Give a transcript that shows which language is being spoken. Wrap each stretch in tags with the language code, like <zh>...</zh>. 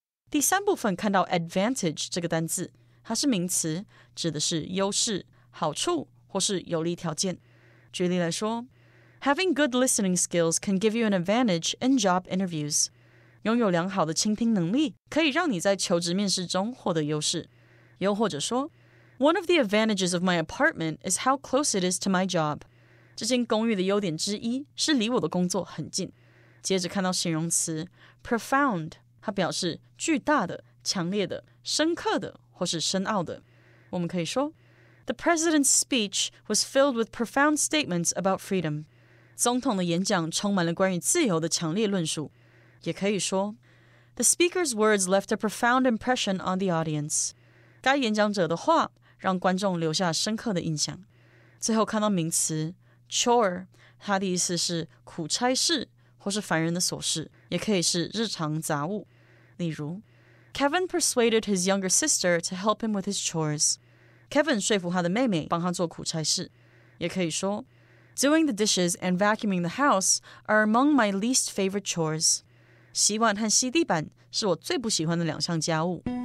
<zh>第三部分看到 advantage 这个单字，它是名词，指的是优势、好处或是有利条件。举例来说</zh> <en>，Having good listening skills can give you an advantage in job interviews.</en> <zh>拥有良好的倾听能力，可以让你在求职面试中获得优势。又或者说</zh> <en>One of the advantages of my apartment is how close it is to my job.</en> <zh>这间公寓的优点之一是离我的工作很近。接着看到形容词 profound， 它表示巨大的、强烈的、深刻的或是深奥的。我们可以说</zh> <en>The president's speech was filled with profound statements about freedom.</en> <zh>总统的演讲充满了关于自由的强烈论述。也可以说</zh> <en>The speaker's words left a profound impression on the audience.</en> <zh>该演讲者的话让观众留下深刻的印象。最后看到名词 chore， 它的意思是苦差事或是烦人的琐事，也可以是日常杂物。例如</zh> <en>Kevin persuaded his younger sister to help him with his chores.</en> <zh>Kevin 说服他的妹妹帮他做苦差事。也可以说</zh> <en>Doing the dishes and vacuuming the house are among my least favorite chores.</en> <zh>洗碗和吸地板是我最不喜欢的两项家务。</zh>